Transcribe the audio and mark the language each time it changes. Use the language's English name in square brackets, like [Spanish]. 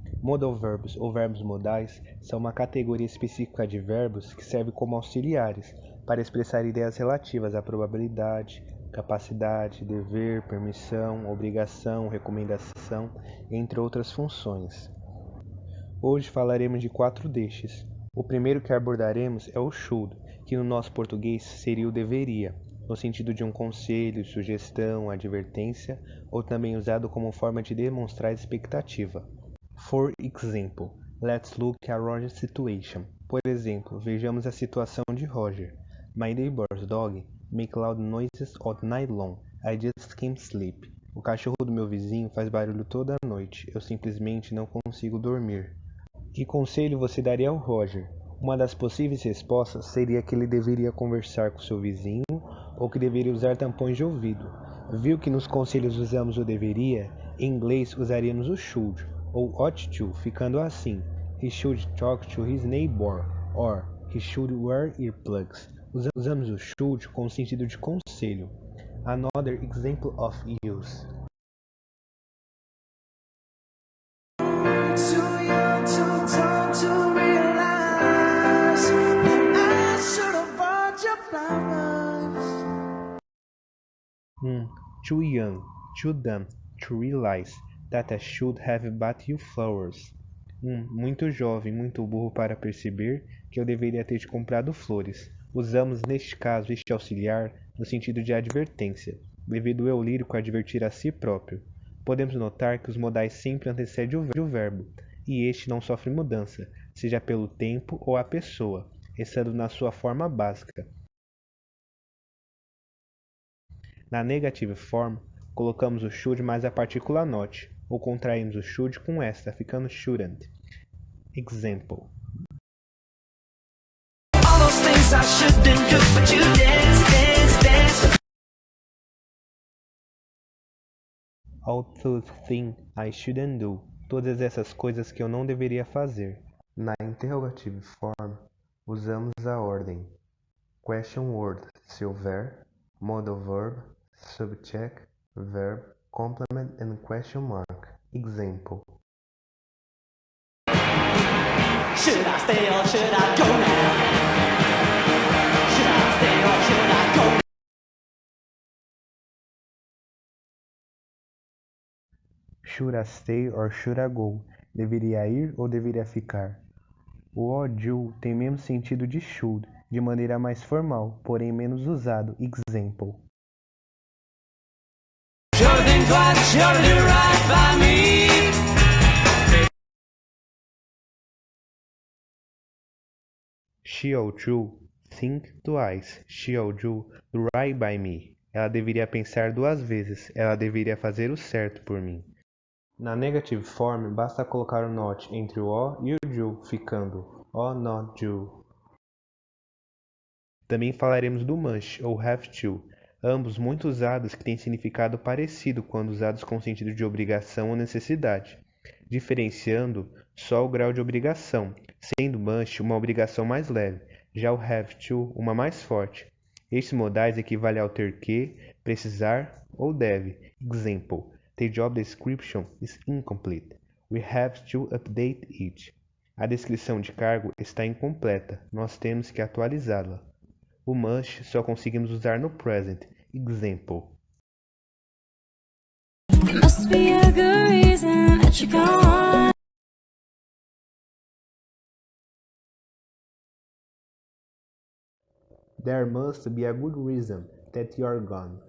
[Portuguese] Modal verbs ou verbos modais são uma categoria específica de verbos que serve como auxiliares para expressar ideias relativas à probabilidade, capacidade, dever, permissão, obrigação, recomendação, entre outras funções. Hoje falaremos de 4 destes. O primeiro que abordaremos é o should, que no nosso português seria o deveria, no sentido de um conselho, sugestão, advertência, ou também usado como forma de demonstrar expectativa. [English] For example, let's look at Roger's situation. [Portuguese] Por exemplo, vejamos a situação de Roger. [English] My neighbor's dog make loud noises all night long. I just can't sleep. [Portuguese] O cachorro do meu vizinho faz barulho toda a noite. Eu simplesmente não consigo dormir. Que conselho você daria ao Roger? Uma das possíveis respostas seria que ele deveria conversar com seu vizinho ou que deveria usar tampões de ouvido. Viu que nos conselhos usamos o deveria? Em inglês usaríamos o should ou ought to, ficando assim: [English] he should talk to his neighbor or he should wear earplugs. [Portuguese] Usamos o should com o sentido de conselho. [English] Another example of use. Too young, too dumb to realize that I should have bought you flowers. [Portuguese] Muito jovem, muito burro para perceber que eu deveria ter te comprado flores. Usamos neste caso este auxiliar no sentido de advertência, devido o eu lírico advertir a si próprio. Podemos notar que os modais sempre antecedem o verbo, e este não sofre mudança, seja pelo tempo ou a pessoa, estando na sua forma básica. Na negative form, colocamos o should mais a partícula not, ou contraímos o should com esta, ficando shouldn't. [English] Example. All those things I shouldn't do, but you dance. All those things I shouldn't do. [Portuguese] Todas essas coisas que eu não deveria fazer. Na [English] interrogative form, [Portuguese] usamos a ordem [English] question word, [Portuguese] se houver, [English] modal verb, subject, verb, complement and question mark. Example. Should I stay or should I go now? Should I stay or should I go? Should I stay or should I go? [Portuguese] Deveria ir ou deveria ficar? O ought you tem menos sentido de should, de maneira mais formal, porém menos usado. [English] Example. Sure think twice, sure do right by me. She ought to think twice. She ought to do right by me. [Portuguese] Ela deveria pensar duas vezes. Ela deveria fazer o certo por mim. Na negative form, basta colocar o not entre o o e o do, ficando o not do. Também falaremos do must ou have to, ambos muito usados que têm significado parecido quando usados com sentido de obrigação ou necessidade, diferenciando só o grau de obrigação, sendo must uma obrigação mais leve, já o have to uma mais forte. Estes modais equivalem ao ter que, precisar ou deve. [English] Example. The job description is incomplete. We have to update it. [Portuguese] A descrição de cargo está incompleta. Nós temos que atualizá-la. O must só conseguimos usar no present. [English] Example. There must be a good reason that you're gone. There must be a good reason that you're gone.